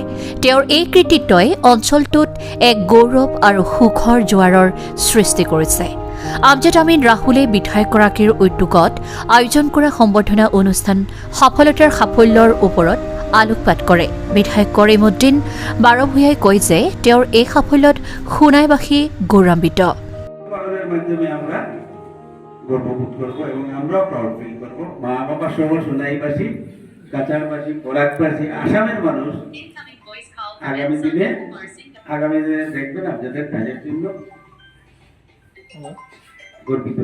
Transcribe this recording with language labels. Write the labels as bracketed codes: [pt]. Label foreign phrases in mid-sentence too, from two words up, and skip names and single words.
[as] তেওঁৰ এই কৃতিত্বই অঞ্চলটোত এক গৌৰৱ আৰু সুখৰ জোৱাৰৰ সৃষ্টি কৰিছে। আমজাদ আমিন ৰাহুলে বিধায়কগৰাকীৰ উদ্যোগত আয়োজন কৰা সম্বৰ্ধনা অনুষ্ঠান সফলতাৰ সাফল্যৰ ওপৰত আলোকপাত কৰে। বিধায়ক কৰিম উদ্দিন বৰভূঞাই কয় যে তেওঁৰ এই সাফল্যত সোণাইবাসী গৌৰৱান্বিত। [bn] গর্ববোধ করবো এবং আমরাও [en] proud feel [bn] করবো। মা বাবা সহ সোনাইবাসী, কাছাড়বাসী, বরাকবাসী, আসামের মানুষ আগামী দিনে দেখবেন আপনাদের কাজের জন্য গর্বিত।